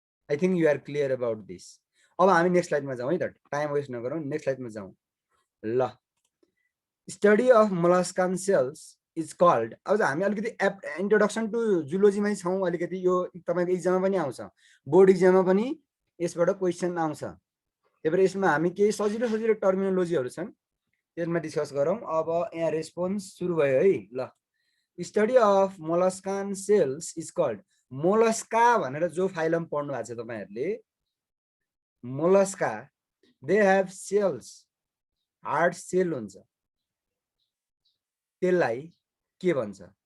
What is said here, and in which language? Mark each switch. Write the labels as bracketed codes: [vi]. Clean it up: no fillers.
[en] I think you are clear about this. [ne] अब हामी next स्लाइडमा जाउँ है त, टाइम वेस्ट नगरौँ, नेक्स्ट स्लाइडमा जाउँ। [en] ल study of molluscan shells is called. [ne] अब हामी अलिकति इन्ट्रोडक्सन टु जुलोजीमै छौँ अलिकति। यो तपाईँको इक्जाममा पनि आउँछ, बोर्ड इक्जाममा पनि यसबाट क्वेसन आउँछ। त्यही भएर यसमा हामी केही सजिलो टर्मिनोलोजीहरू छन् त्यसमा डिस्कस गरौँ। अब यहाँ रेस्पोन्स सुरु भयो है। ल [en] Study of molluscan shells is called. [ne] Mollusca भनेर जो फाइलम पढ्नु भएको छ तपाईँहरूले, Mollusca [en] they have shells, [ne] hard shell हुन्छ, त्यसलाई के भन्छ?